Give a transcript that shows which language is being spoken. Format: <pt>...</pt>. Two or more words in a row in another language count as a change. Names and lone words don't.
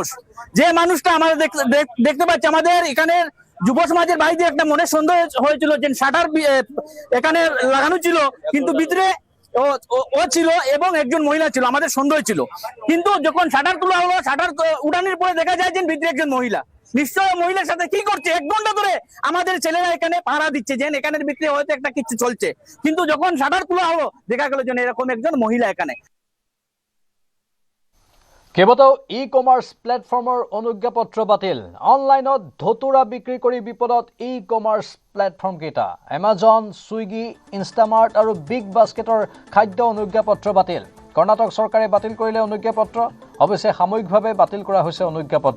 <bn>যে মানুষটা আমরা দেখতে পাচ্ছি আমাদের এখানে যুব সমাজের বাইরে একটা মনে সন্দেহ হয়েছিল যে শাটার এখানে লাগানো ছিল, কিন্তু ভিতরে ও ছিল এবং একজন মহিলা ছিল, আমাদের সন্দেহ ছিল। কিন্তু যখন শাটার তোলা হলো, শাটার উঠানোর পরে দেখা যায় যে ভিতরে একজন মহিলা। নিশ্চয় মহিলার সাথে কি করছে, 1 ঘন্টা ধরে আমাদের ছেলেরা এখানে পাহারা দিচ্ছে যে এখানের ভিতরে হয়তো একটা কিছু চলছে, কিন্তু যখন শাটার তোলা হলো দেখা গেল যে এরকম একজন মহিলা এখানে।</bn> <as>কেইবাটাও ই-কমাৰ্চ প্লেটফৰ্মৰ অনুজ্ঞাপত্ৰ বাতিল। অনলাইনত ধতুৰা বিক্ৰী কৰি বিপদত ই-কমাৰ্চ প্লেটফৰ্মকেইটা। এমাজন, ছুইগি, ইনষ্টামাৰ্ট আৰু বিগ বাস্কেটৰ খাদ্য অনুজ্ঞাপত্ৰ বাতিল। কৰ্ণাটক চৰকাৰে বাতিল কৰিলে অনুজ্ঞাপত্ৰ। অৱশ্যে সাময়িকভাৱে বাতিল কৰা হৈছে অনুজ্ঞাপত্ৰ।</as>